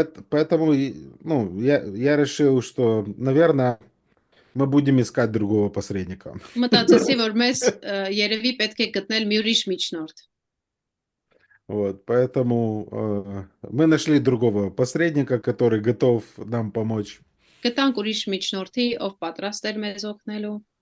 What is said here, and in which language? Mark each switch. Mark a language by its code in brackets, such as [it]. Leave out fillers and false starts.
[ru] Поэтому, я решил, что, наверное, мы будем искать другого посредника. [hy] Մտածեցի, որ մեզ երևի պետք է գտնել մի ուրիշ միջնորդ։ [ru] Вот, поэтому мы нашли другого посредника, который готов нам помочь. [hy] Գտանք ուրիշ միջնորդի, ով պատրաստ էր մեզ օգնելու։